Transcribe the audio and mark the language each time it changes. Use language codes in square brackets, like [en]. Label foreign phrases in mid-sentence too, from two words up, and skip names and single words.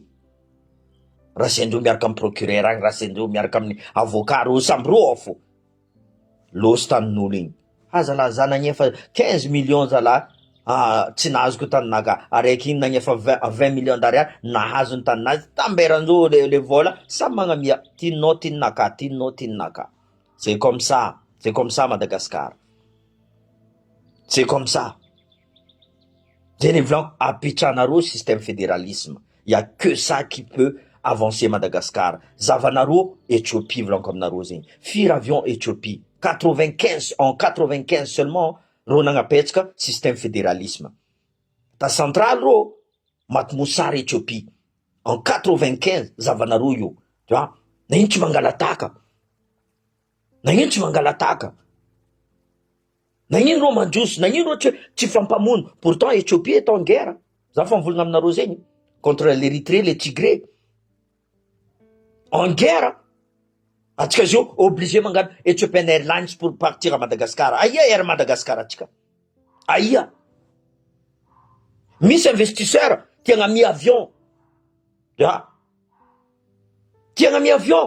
[mg] Raha sendreo miaraka amin'ny procureur agny, raha sendreo miaraka amin'ny avocat, reo samby reo fo. Losy tanin'olo igny. Zalahy za nagnefa 15 millions zalahy. Tsy nahazoko taninaka. Araiky iny nagnefa 20 [fr] millions d'ariary, [mg] nahazony taninazy. Tamberan'zao le vola, samy magnamia. Tinonao. [fr] C'est comme ça Madagascar. C'est comme ça. [mg] Zay volaniko, apetranareo [fr] système fédéralisme. Il y a que ça qui peut avancer Madagascar. [mg] Zavanareo, Éthiopie, volaniko aminareo zegny. Firy avion Éthiopie. 95, [fr] en 95 seulement, [mg] ro nagnapetraka [fr] système fédéralisme. Ta centrale ro, Matmoussar Éthiopie. En 95, [mg] zavanareo io. [fr] Tu vois? [mg] Nagnino tsy mangalataka? Nagnino tsy mangalataka? Nagnino ro mandroso? Nagnino ro tsy fampamono? [fr] Pourtant Éthiopie est en guerre. [mg] Za fa mivolagna aminareo zegny. [fr] Contre l'Érythrée, les Tigrés. En guerre. [mg] Atsika zio obligé mangano Ethiopian Airlines [fr] pour partir à Madagascar. [mg] Aïe Air Madagascar atsika. Aïe. Misy investisseur tiagna mi avion. Ya. Tiagna mi avion.